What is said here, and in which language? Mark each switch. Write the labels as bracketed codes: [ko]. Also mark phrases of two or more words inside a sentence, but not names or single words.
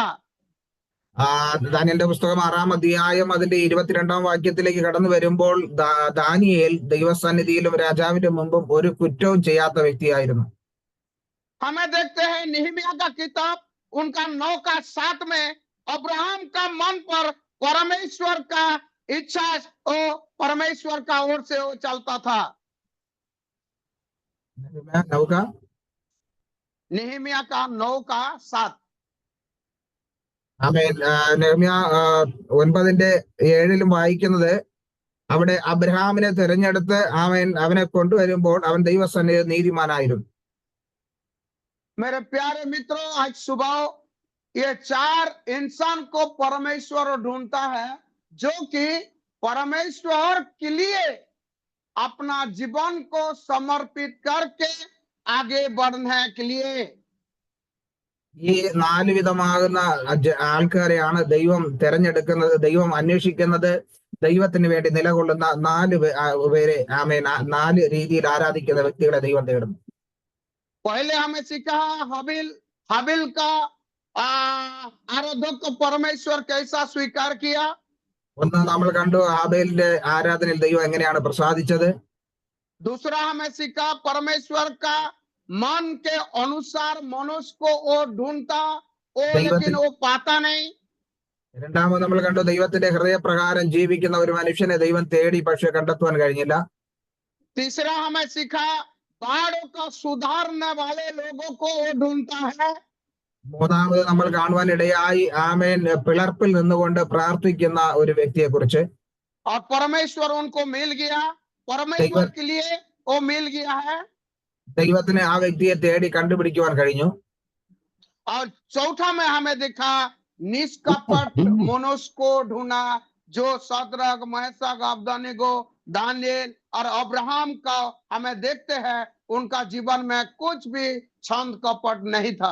[ml] ദാനിയേലിന്റെ പുസ്തകം 6-ാം അധ്യായം അതിന്റെ 22-ാം വാക്യത്തിലേക്ക് കടന്നു വരുമ്പോൾ ദാനിയേൽ ദൈവസന്നിധിയിലും രാജാവിന്റെ മുമ്പും ഒരു കുറ്റവും ചെയ്യാത്ത വ്യക്തിയായിരുന്നു. [hi] हमें देखते हैं निहमिया का किताब उनका 9 का 7 में अब्राहम का मन पर परमेश्वर का इच्छा वो परमेश्वर का ओर से वो चलता था। निहमिया का 9 का 7 [ml] ആമേൻ. നെഹെമ്യാ 9-ന്റെ 7-ലും വായിക്കുന്നത്, അവിടെ അബ്രഹാമിനെ തിരഞ്ഞെടുത്ത് അവനെ കൊണ്ടുവരുമ്പോൾ അവൻ ദൈവസന്നിധിയിൽ നീതിമാനായിരുന്നു. [hi] मेरे प्यारे मित्रों, आज सुबह ये 4 इंसान को परमेश्वर ढूंढता है जो कि परमेश्वर के लिए अपना जीवन को समर्पित करके आगे बढ़ने के लिए। [ml] ഈ 4 വിധമാകുന്ന ആൾക്കാരെയാണ് ദൈവം തിരഞ്ഞെടുക്കുന്നത്, ദൈവം അന്വേഷിക്കുന്നത്. ദൈവത്തിന് വേണ്ടി നിലകൊള്ളുന്ന 4 പേരെ ആമേൻ 4 രീതിയിൽ ആരാധിക്കുന്ന വ്യക്തികളെ ദൈവം തേടുന്നു. [hi] पहले हमें सीखा हाबिल का आराधक को परमेश्वर कैसा स्वीकार किया। [ml] ഒന്ന് നമ്മൾ കണ്ടു, ഹാബേലിന്റെ ആരാധനയിൽ ദൈവം എങ്ങനെയാണ് പ്രസാദിച്ചത്. [hi] दूसरा हमें सीखा परमेश्वर का मन के अनुसार मनुष्य को वो ढूंढता वो लेकिन वो पाता नहीं। [ml] രണ്ടാമത് നമ്മൾ കണ്ടു, ദൈവത്തിന്റെ ഹൃദയപ്രകാരം ജീവിക്കുന്ന ഒരു മനുഷ്യനെ ദൈവം തേടി, പക്ഷെ കണ്ടെത്തുവാൻ കഴിഞ്ഞില്ല. [hi] तीसरा हमें सीखा बाढ़ों का सुधारने वाले लोगों को वो ढूंढता है। [ml] മൂന്നാമത് നമ്മൾ കാണുവാൻ ഇടയായി ആമേൻ പിളർപ്പിൽ നിന്നുകൊണ്ട് പ്രാർത്ഥിക്കുന്ന ഒരു വ്യക്തിയെ കുറിച്ച്. [hi] और परमेश्वर उनको मिल गया, परमेश्वर के लिए वो मिल गया है। [ml] ദൈവത്തിന് ആ വ്യക്തിയെ തേടി കണ്ടുപിടിക്കുവാൻ കഴിഞ്ഞു. [hi] और चौथा में हमें देखा निष्कपट मनुष्य को ढूंढा, जो शद्रक, मेशक, अबेदनीगो, दानियेल और अब्राहम का हमें देखते हैं उनका जीवन में कुछ भी छंद कपट नहीं था।